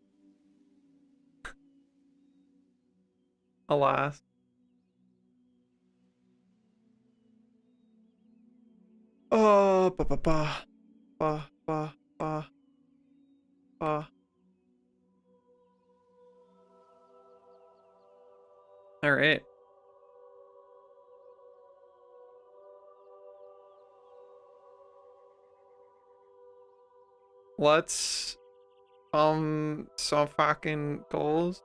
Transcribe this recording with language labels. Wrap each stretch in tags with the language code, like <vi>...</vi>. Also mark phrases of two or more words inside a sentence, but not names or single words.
<en>Alas. Oh, ba ba ba ba ba ba ba. All right. Let's some fucking goals.</en>